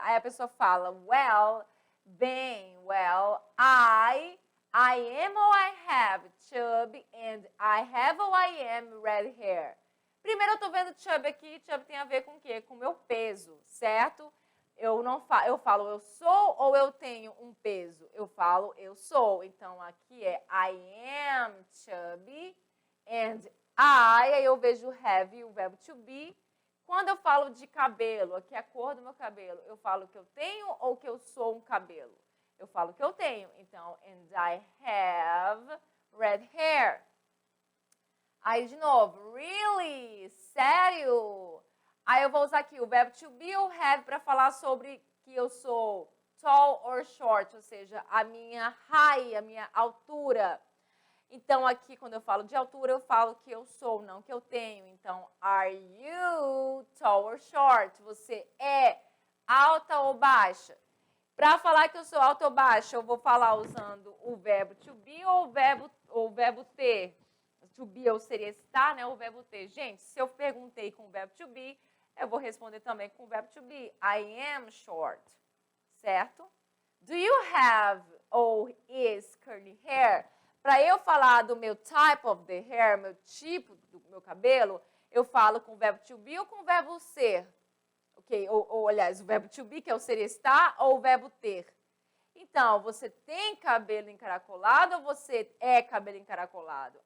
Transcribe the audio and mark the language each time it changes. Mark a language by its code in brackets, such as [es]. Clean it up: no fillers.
[pt] Aí a pessoa fala, [en] well, bem, well, I am or I have chubby and I have or I am red hair. [pt] Primeiro eu tô vendo chubby aqui, chubby tem a ver com o quê? Com o meu peso, certo? Eu falo eu sou ou eu tenho um peso? Eu falo eu sou. Então, aqui é [en] I am chubby [pt] and aí eu vejo have, o verbo to be. Quando eu falo de cabelo, aqui é a cor do meu cabelo, eu falo que eu tenho ou que eu sou um cabelo? Eu falo que eu tenho. [en] Então, and I have red hair. [pt] Aí, de novo, really? Sério? Aí eu vou usar aqui o verbo to be ou have para falar sobre que eu sou [en] tall or short, [pt] ou seja, a minha height, a minha altura. Então, aqui, quando eu falo de altura, eu falo que eu sou, não que eu tenho. [en] Então, are you tall or short? [pt] Você é alta ou baixa? Para falar que eu sou alta ou baixa, eu vou falar usando o verbo to be ou o verbo ter. To be eu seria estar, né? O verbo ter. Gente, se eu perguntei com o verbo to be, eu vou responder também com o verbo to be. [en] I am short. Certo? Do you have or is curly hair? [pt] Para eu falar do meu [en] type of the hair, [pt] meu tipo do meu cabelo, eu falo com o verbo to be ou com o verbo ser? Ok? Aliás, o verbo to be, que é o ser estar, ou o verbo ter? Então, você tem cabelo encaracolado ou você é cabelo encaracolado?